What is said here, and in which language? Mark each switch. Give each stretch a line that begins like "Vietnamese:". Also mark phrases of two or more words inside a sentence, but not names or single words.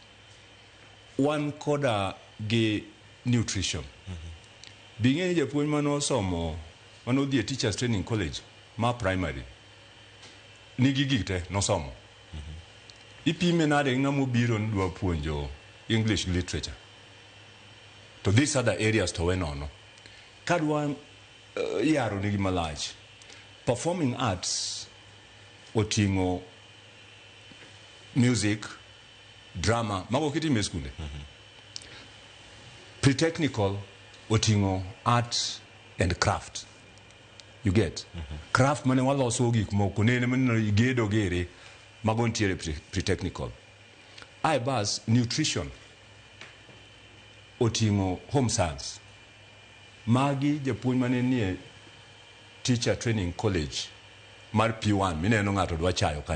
Luo (Kenya and Tanzania): Wan koda gi nutrition. Bingeni japuonj mano somo, mano dhie
English: teachers training college,
Luo (Kenya and Tanzania): ma primary. Nigi gik te, no somo. Ipime nade ng'amo biro ndwa puonjo
English: English literature. To these other areas to wenono.
Luo (Kenya and Tanzania): Kadwa yaro nigi malach.
English: Performing arts
Luo (Kenya and Tanzania): otingo music, drama, mago kitime skunde. Pre-technical otingo
English: art and craft. You get?
Luo (Kenya and Tanzania): Craft mane waloso gik moko nene mane gedo gere mago ntiere pre-technical. Bas nutrition otingo
English: home science.
Luo (Kenya and Tanzania): Magi japuonj mane nie
English: teacher training college
Luo (Kenya and Tanzania): mar P1 mineno ng'ato dwa chayo kane.